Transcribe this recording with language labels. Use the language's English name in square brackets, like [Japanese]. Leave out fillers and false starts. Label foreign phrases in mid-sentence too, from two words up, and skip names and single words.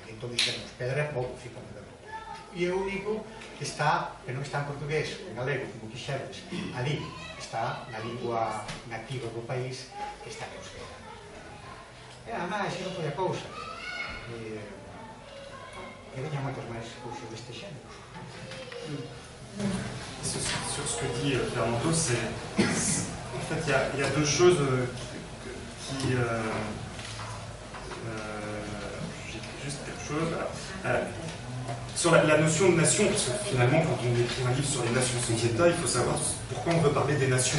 [Galician] Entón dixemos, pedra e pó, fica moito ben. E o único que está, que non está en portugués, en galego, como quixeres, ali está na lingua nativa do país, que está en euskera. E además, non foi a cousa. Que veñan moitos máis cousas deste xénero. [French] Sur ce que dit Fernando, en fait, il y a deux choses qui... j'ai juste quelque chose. Sur la notion de nation, parce que finalement, quand on écrit un livre sur les nations sans État, il faut savoir pourquoi on veut parler des nations.